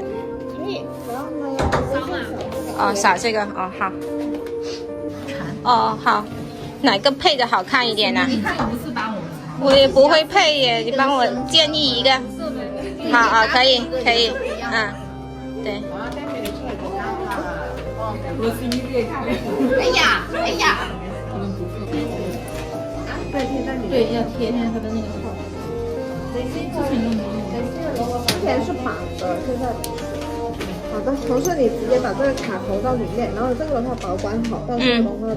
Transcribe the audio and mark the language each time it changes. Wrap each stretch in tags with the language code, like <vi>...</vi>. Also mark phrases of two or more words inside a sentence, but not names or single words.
<zh>可以，然後呢？哦，掃這個哦，好。哦，好。哪個配的好看一點呢？你看我不是幫我也不會配耶，你幫我建議一個。好啊，可以，可以，嗯，對。哎呀，哎呀。对，要贴上它的那个号。之前是绑的，现在不是。好的，同事你直接把这个卡投到里面，然后这个的话保管好，到时候的话</zh>